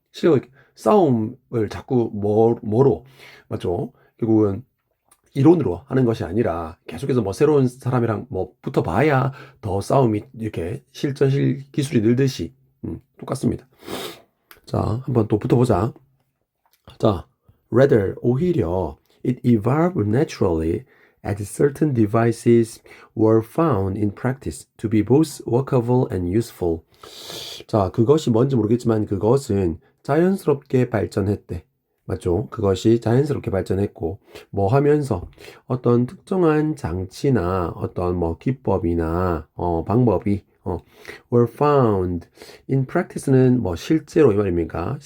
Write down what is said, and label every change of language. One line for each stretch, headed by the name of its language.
Korean: 실력 싸움을 자꾸 뭐로 맞죠? 결국은 이론으로 하는 것이 아니라 계속해서 뭐 새로운 사람이랑 뭐 붙어봐야 더 싸움이 이렇게 기술이 늘듯이 똑같습니다. 자, 한번 또 붙어보자. 자,
English: rather
Korean: 오히려
English: it evolved naturally as certain devices were found in practice to be both workable and useful.
Korean: 자, 그것이 뭔지 모르겠지만 그것은 자연스럽게 발전했대. 맞죠? 그것이 자연스럽게 발전했고, 뭐 하면서 어떤 특정한 장치나 어떤 뭐 기법이나 방법이
English: were found in practice
Korean: 는 뭐 실제로 이 말입니까?